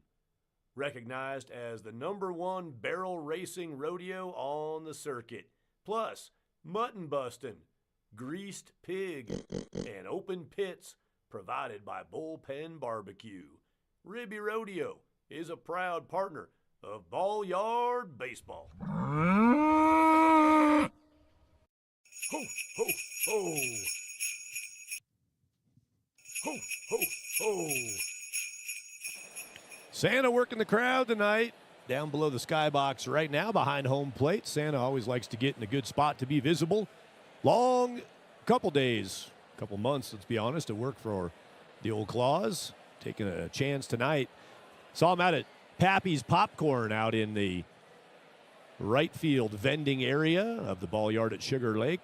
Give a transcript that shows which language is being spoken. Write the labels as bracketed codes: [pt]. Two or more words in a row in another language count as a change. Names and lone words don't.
[en] Recognized as the #1 barrel racing rodeo on the circuit. Plus, mutton busting, greased pig, and open pits provided by Bullpen Barbecue. Ribby Rodeo is a proud partner of Ballyard Baseball. Ho, ho, ho. Ho, ho, ho. Santa working the crowd tonight down below the skybox right now behind home plate. Santa always likes to get in a good spot to be visible. Long couple days, couple months, let's be honest, to work for the old Claws. Taking a chance tonight. Saw him out at Pappy's Popcorn out in the right field vending area of the Ballyard at Sugar Lake.